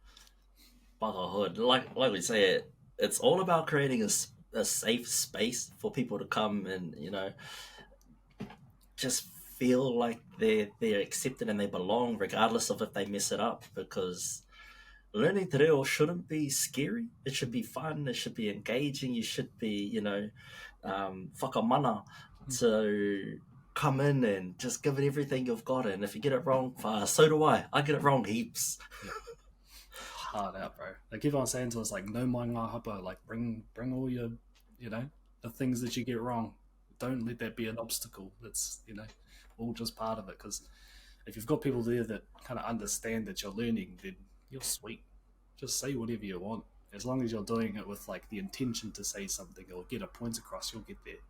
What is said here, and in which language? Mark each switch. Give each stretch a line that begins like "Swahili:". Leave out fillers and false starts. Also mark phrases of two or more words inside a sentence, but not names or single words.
English: Brotherhood, like we say, it's all about creating a safe space for people to come and just feel like they're accepted and they belong, regardless of if they mess it up. Because learning
Māori: te reo
English: shouldn't be scary. It should be fun. It should be engaging. You should be, whakamana to come in and just give it everything you've got. And if you get it wrong, so do I. I get it wrong heaps. Yeah. Hard out, bro. They keep on saying to us like,
Māori: "No mai ngā hapa,"
English: like bring all your, the things that you get wrong. Don't let that be an obstacle. That's all just part of it. Because if you've got people there that kind of understand that you're learning, then you're sweet. Just say whatever you want. As long as you're doing it with like the intention to say something or get a point across, you'll get there.